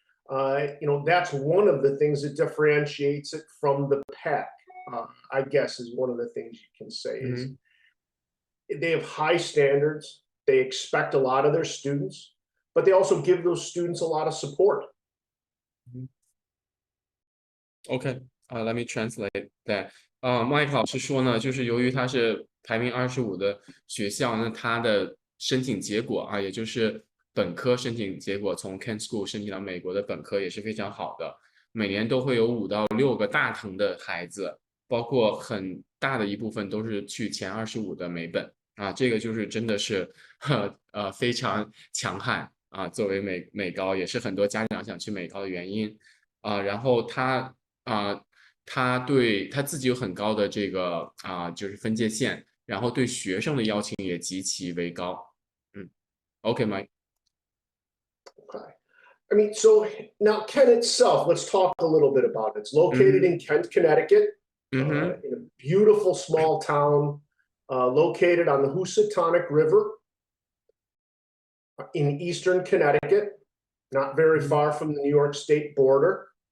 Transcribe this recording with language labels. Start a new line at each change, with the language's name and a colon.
English: That's one of the things that differentiates it from the pack, I guess, is one of the things you can say is they have high standards. They expect a lot of their students, but they also give those students a lot of support. OK， let me translate that。
Chinese: Mike 老师说呢，就是由于它是排名25的学校，那它的申请结果啊，也就是本科申请结果，从 Kent School 申请到美国的本科也是非常好的。每年都会有5到6个大藤的孩子，包括很大的一部分都是去前25的美本啊，这个就是真的是非常强悍啊。作为美高，也是很多家长想去美高的原因啊。然后他对他自己有很高的这个就是分界线，然后对学生的邀请也极其为高。
English: OK，Mike。 Okay. I mean, so now Kent itself, let's talk a little bit about it. It's located in Kent, Connecticut, in a beautiful small town located on the Housatonic River in eastern Connecticut, not very far from the New York State border.